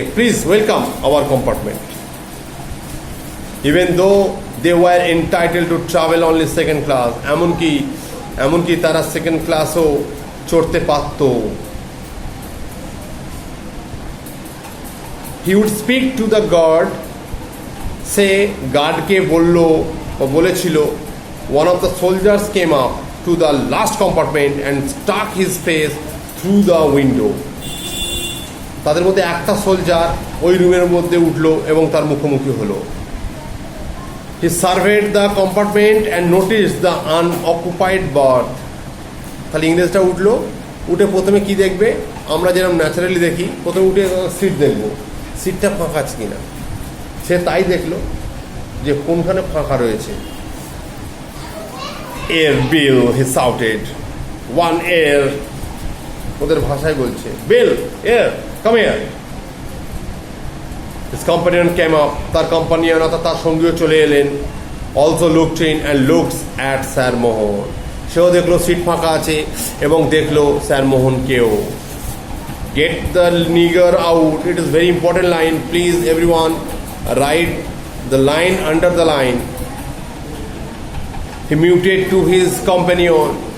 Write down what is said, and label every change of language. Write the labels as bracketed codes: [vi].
[en] Please welcome our compartment. Even though they were entitled to travel only second class, [bn] এমনকি তারা second ক্লাসও চড়তে পারত। [en] he would speak to the guard, [bn] সে গার্ডকে বলেছিল। [en] One of the soldiers came up to the last compartment and stuck his face through the window. [bn] তাদের মধ্যে একটা soldier ওই রুমের মধ্যে উঠলো এবং তার মুখোমুখি হলো। [en] He surveyed the compartment and noticed the unoccupied berth. [bn] তাহলে ইংরেজটা উঠলো, উঠে প্রথমে কি দেখবে? আমরা যেরকম ন্যাচারালি দেখি, প্রথমে উঠে সিট দেখবো, সিটটা ফাঁকা আছে কিনা। সে তাই দেখলো যে কোনখানে ফাঁকা রয়েছে। [en] Air Bill, he shouted. One air. [bn] ওদের ভাষায় বলছে, [en] Bill, air, come here. His companion came up. [bn] তার কম্পানিয়ন অর্থাৎ তার সঙ্গীও চলে এলেন। [en] Also looked in and looked at Sir Mohan. [bn] সেও দেখলো সিট ফাঁকা আছে এবং দেখলো sir মোহনকেও। [en] Get the nigger out. It is very important line. Please everyone write the line under the line. He muted to his companion.